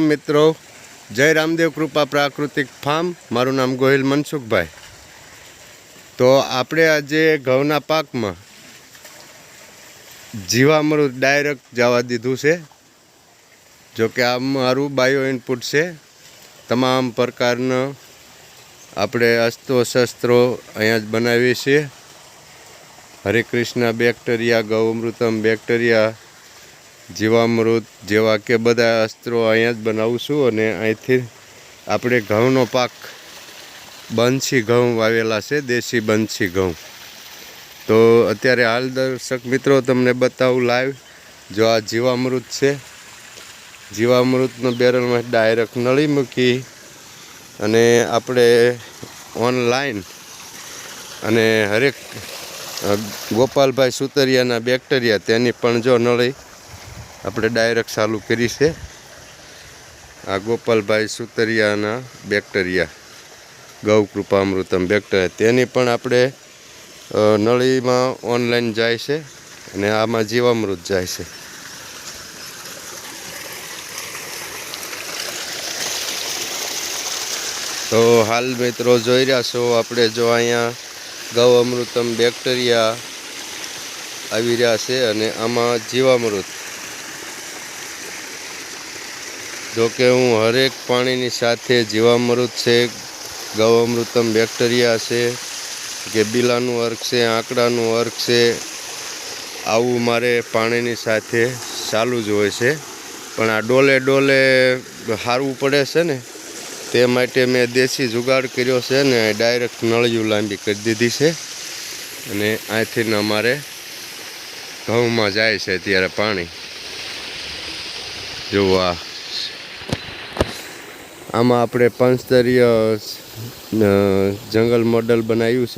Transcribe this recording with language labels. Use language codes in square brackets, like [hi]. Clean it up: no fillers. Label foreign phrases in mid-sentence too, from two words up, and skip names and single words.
[gu] મિત્રો, જય રામદેવ કૃપા પ્રાકૃતિક ફાર્મ। મારું નામ ગોહિલ મનસુખ ભાઈ। તો આપણે આજે ઘઉંના પાક માં જીવામૃત ડાયરેક્ટ જવા દીધું છે। જો કે આ મારું બાયો ઇનપુટ સે તમામ પ્રકારના આપણે અસ્ત્રો શસ્ત્રો અહીંયા જ બનાવીએ છીએ। હરે કૃષ્ણા બેક્ટેરિયા, ગૌઅમૃતમ બેક્ટેરિયા, જીવામૃત જેવા કે બધા અસ્ત્રો અહીંયા જ બનાવું છું। अने અહીંથી આપણે ઘઉંનો પાક બંછી ઘઉં વાવેલા છે, દેશી બંછી ઘઉં। તો અત્યારે હાલ દર્શક મિત્રો તમને બતાવું લાઈવ જો આ જીવામૃત છે। જીવામૃતનો બેરલમાં ડાયરેક્ટ નળી મૂકી અને આપણે ઓનલાઈન અને હરેક ગોપાલભાઈ સુતરિયાના બેક્ટેરિયા તેની પણ જો નળી આપણે ડાયરેક્ટ ચાलू કરી છે। આ ગોપાલભાઈ સુતરિયાના બેક્ટેરિયા ગૌ કૃપામૃતમ બેક્ટેરિયા તેની પણ આપણે નળી માં ઓનલાઈન જાય છે અને આમાં જીવામૃત જાય છે। તો હાલ મિત્રો જોઈ રહ્યા છો આપણે જો અહીંયા ગૌ અમૃતમ બેક્ટેરિયા આવી રહ્યા છે અને આમાં જીવામૃત। જો કે હું હરેક પાણી સાથે જીવામૃત સે, ગૌઅમૃતમ બેક્ટેરિયા સે કે બીલાનું અર્ક સે, આંકડાનું અર્ક સે આવું મારે પાણી સાથે ચાલુ જ હોય છે। પણ આ ડોલે ડોલે હારવું પડે છે ને તે માટે મેં દેશી જુગાડ કર્યો છે ને ડાયરેક્ટ નળિયું લાંબી કરી દીધી છે અને આથી અમારે ઘઉંમાં જાય છે ત્યારે પાણી। જો આ આમાં આપણે પંચસ્તરીય જંગલ મોડલ બનાવ્યું છે।